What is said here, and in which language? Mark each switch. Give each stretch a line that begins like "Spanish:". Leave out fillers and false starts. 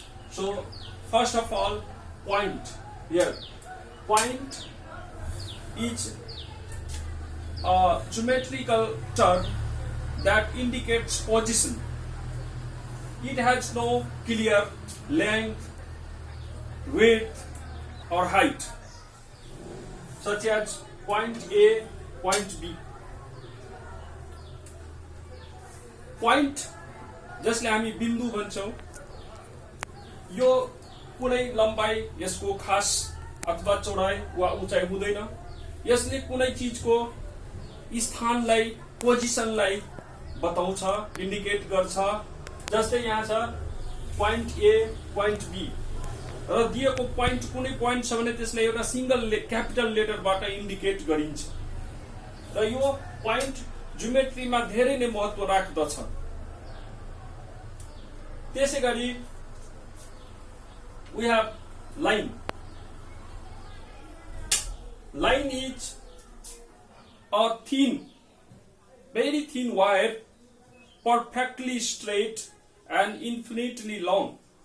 English: So first of all, point. Here, point is a geometrical term that indicates position. It has no clear length, width, or height, such as point A, point B.
Nepali: Point जसले हामी बिन्दु भन्छौं, यो कुनै लम्बाई यसको खास अथवा चौडाई वा उचाइ हुँदैन। यसले कुनै चीजको स्थानलाई, पोजिसनलाई बताउँछ, इन्डिकेट गर्छ। जस्तै यहाँ छ point A, point B र दिएको पोइन्ट कुनै पोइन्ट छ भने त्यसलाई एउटा सिंगल क्यापिटल लेटरबाट इन्डिकेट गरिन्छ र यो पोइन्ट ज्योमेट्रीमा धेरै नै महत्त्व राख्दछ।
English: त्यसैगरी we have line. Line is a thin very thin wire, perfectly straight and infinitely long.